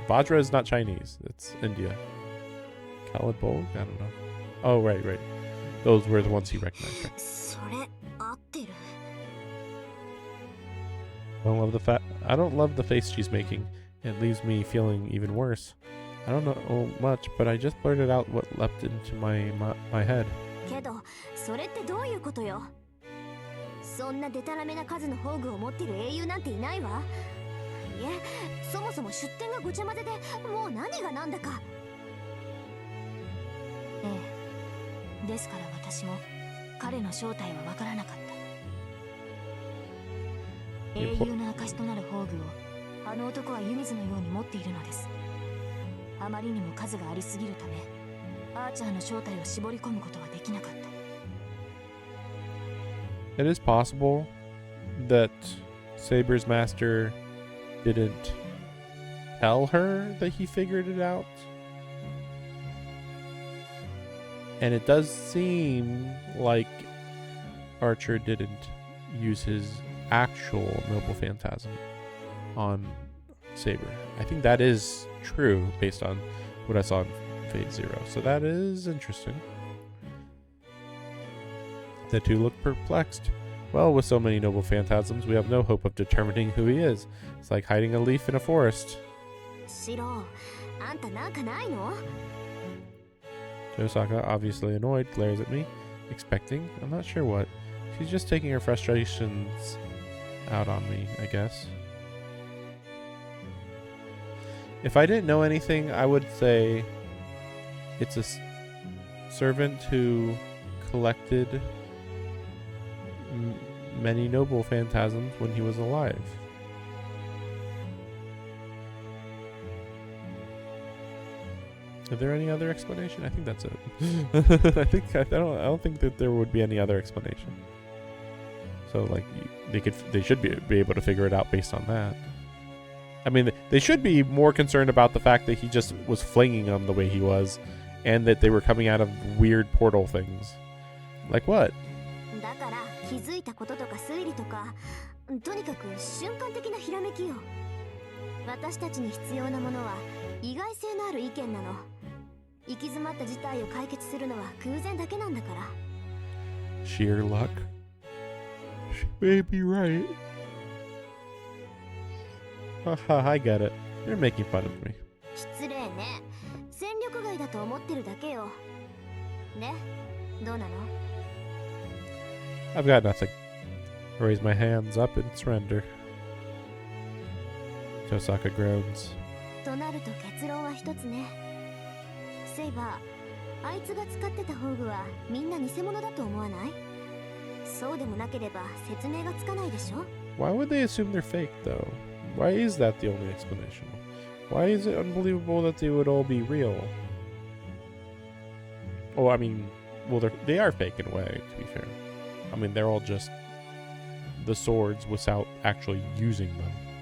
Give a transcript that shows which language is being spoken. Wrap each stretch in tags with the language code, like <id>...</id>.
<en>Vajra is not Chinese. It's India. Khaled Bolg? I don't know. Oh, right. Those were the ones he recognized. Right?</en> <ja>それ合ってる。</ja> <en>I don't love the face she's making. It leaves me feeling even worse. I don't know much, but I just blurted out what leapt into my head.</en> <ja>けど、それってどういうことよ。そんなデタラメな数の宝具を持ってる英雄なんていないわ。いえ、そもそも出典がごちゃ混ぜで、もう何が何だか。ええ、ですから私も彼の正体はわからなかった。英雄の証となる宝具をあの男は湯水のように持っているのです。あまりにも数がありすぎるため、アーチャーの正体を絞り込むことはできなかった。</ja> <en>It is possible that Saber's master didn't tell her that he figured it out. And it does seem like Archer didn't use his actual Noble Phantasm on Saber. I think that is true based on what I saw in Fate Zero. So that is interesting. The two look perplexed. Well, with so many noble phantasms, we have no hope of determining who he is. It's like hiding a leaf in a forest.</en> <ja>シロ、あんたなんかないの？</ja> <en>Tosaka, obviously annoyed, glares at me, expecting, I'm not sure what. She's just taking her frustrations out on me, I guess. If I didn't know anything, I would say it's a servant who collected many noble phantasms when he was alive. Is there any other explanation? I think that's it. I don't think that there would be any other explanation. So like they should be able to figure it out based on that. I mean, they should be more concerned about the fact that he just was flinging them the way he was, and that they were coming out of weird portal things. Like what?</en> <ja>だから気づいたこととか推理とか、とにかく瞬間的なひらめきよ。私たちに必要なものは意外性のある意見なの。行き詰まった事態を解決するのは偶然だけなんだから。</ja> <en>Sheer luck. She may be right. Haha, I get it. You're making fun of me.</en> <ja>失礼ね。戦力外だと思ってるだけよ。ね、どうなの？</ja> <en>I've got nothing. I raise my hands up in surrender. Tosaka groans.</en> <ja>となると結論は一つね。セイバー、あいつが使ってた宝具はみんな偽物だと思わない？そうでもなければ説明がつかないでしょ？</ja> <en>Why would they assume they're fake, though? Why is that the only explanation? Why is it unbelievable that they would all be real? Oh, I mean, well, they are fake in a way, to be fair. I mean, they're all just the swords without actually using them.</en>